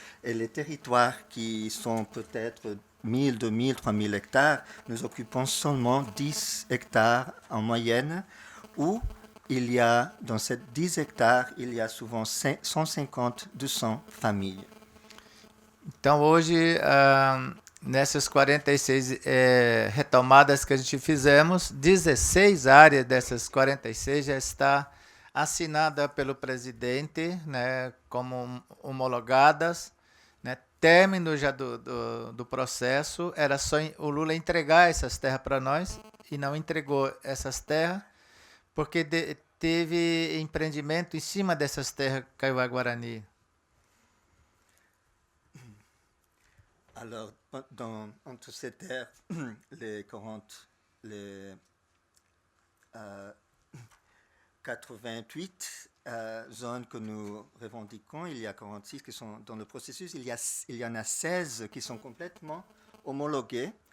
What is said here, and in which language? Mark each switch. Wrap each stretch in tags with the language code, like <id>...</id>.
<fr>Et les territoires qui sont peut-être 1000, 2000, 3000 hectares, nous occupons seulement 10 hectares en moyenne, où il y a, dans ces 10 hectares, il y a souvent 150, 200 familles.</fr> <pt>Então hoje, nessas 46 retomadas que a gente fizemos, 16 áreas dessas 46 já está assinada pelo presidente, né, como homologadas, né, término já do processo, era só o Lula entregar essas terras para nós e não entregou essas terras, porque teve empreendimento em cima dessas terras Kaiowá Guarani.</pt> <fr>Alors, entre ces terres, les 40, les 88 zones que nous revendiquons, il y a 46 qui sont dans le processus, il y en a 16 qui sont complètement homologuées.</fr>